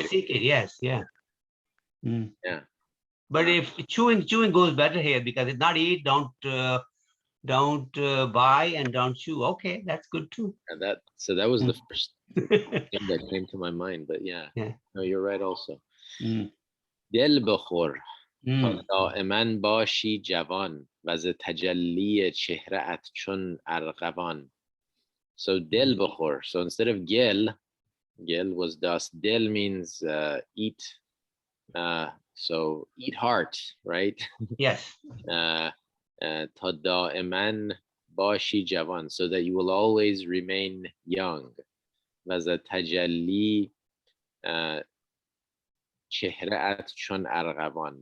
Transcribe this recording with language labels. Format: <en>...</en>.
<en>Don't seek it. Yes, yeah. Yeah. But if chewing goes better here, because it's not eat, don't buy, and don't chew. Okay, that's good too. And that was the first thing that came to my mind. But yeah. No, you're right also.</en> <fa>دل بخور تا دائما باشی جوان و ز تجلی چهره‌ات چون ارغوان.</fa> <en>So</en> <fa>دل بخور.</fa> <en>So instead of gel was dust. Del means eat. So eat heart, right? Yes.</en> <fa>تا دائما باشی جوان,</fa> <en>so that you will always remain young.</en> <fa>و ز تجلی چهره‌ات چون ارغوان.</fa>